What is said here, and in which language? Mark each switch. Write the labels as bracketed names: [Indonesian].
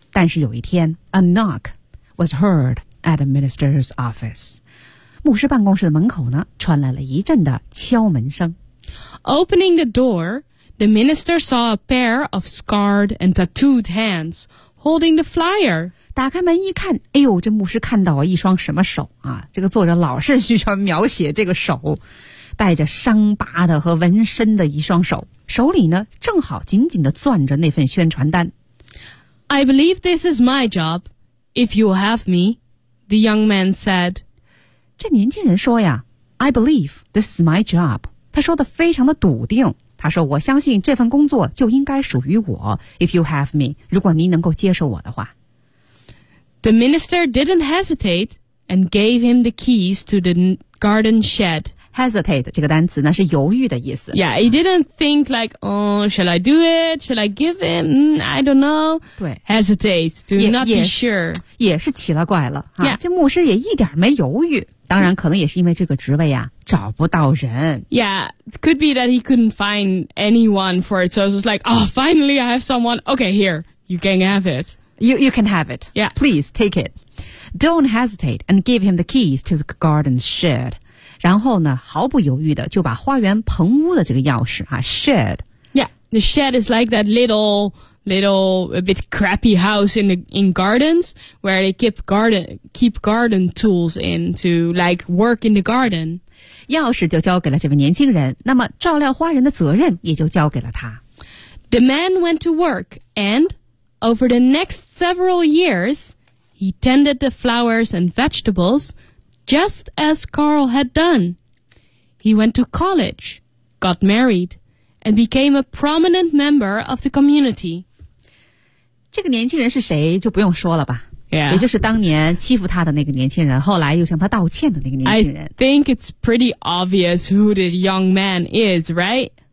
[Chinese] 但是有一天 [English] a knock was heard at the minister's office. [Chinese] 牧师办公室的门口呢，传来了一阵的敲门声。 [English] Opening the door, the minister saw a pair of scarred and tattooed hands holding the flyer. [Chinese] 打开门一看，哎呦，这牧师看到了一双什么手啊？这个作者老是喜欢描写这个手，带着伤疤的和纹身的一双手，手里呢正好紧紧地攥着那份宣传单。 [English] I believe this is my job, if you have me, the young man said. [Chinese] 这年轻人说呀 [English] I believe this is my job. [Chinese] 他说的非常的笃定。他说我相信这份工作就应该属于我 [English] if you have me, [Chinese] 如果您能够接受我的话。 [English] The minister didn't hesitate and gave him the keys to the garden shed. [Chinese] Hesitate 这个单词呢是犹豫的意思。 [English] Yeah, he didn't think like, oh, shall I do it? Shall I give him? I don't know. [Chinese] 对 [English] Hesitate to not be sure. [Chinese] 也是奇了怪了。啊 [English] yeah. [Chinese] 这牧师也一点没犹豫。当然可能也是因为这个职位啊找不到人。 [English] Yeah, could be that he couldn't find anyone for it, so it was like, oh, finally I have someone. Okay, here, you can have it. You can have it. Yeah. Please, take it. Don't hesitate and give him the keys to the garden shed. [Chinese] 然后呢毫不犹豫的就把花园棚屋的这个钥匙啊 shed. [English] Yeah, the shed is like that little, a bit crappy house in gardens where they keep garden tools in to like work in the garden. [Chinese] 钥匙就交给了这位年轻人，那么照料花园的责任也就交给了他。 [English] The man went to work and over the next several years, he tended the flowers and vegetables just as Carl had done. He went to college, got married, and became a prominent member of the community. [Chinese] 这个年轻人是谁就不用说了吧、 [English] yeah. [Chinese] 也就是当年欺负他的那个年轻人后来又向他道歉的那个年轻人 [English] I think it's pretty obvious who the young man is, right?